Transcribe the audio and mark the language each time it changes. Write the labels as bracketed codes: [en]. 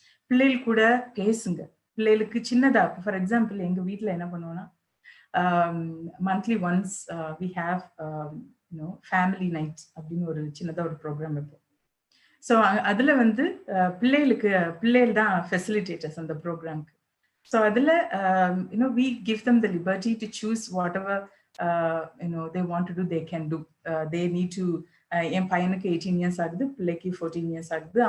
[ta] பிள்ளைகள் கூட பேசுங்க. பிள்ளைகளுக்கு சின்னதா, ஃபார் எக்ஸாம்பிள் எங்க வீட்டுல என்ன பண்ணுவோம்னா, [en] monthly once we have family night [ta] அப்படின்னு ஒரு சின்னதா ஒரு ப்ரோக்ராம் வைப்போம். ஸோ அதுல வந்து பிள்ளைகள் தான் ஃபெசிலிட்டேட்டர்ஸ் அந்த ப்ரோக்ராம்க்கு. ஸோ அதுல [en] we give them the liberty to choose whatever they want to do, they can do. They need to [ta] என் பையனுக்கு 18 இயர்ஸ் ஆகுது, பிள்ளைக்கு 14 இயர்ஸ் ஆகுது.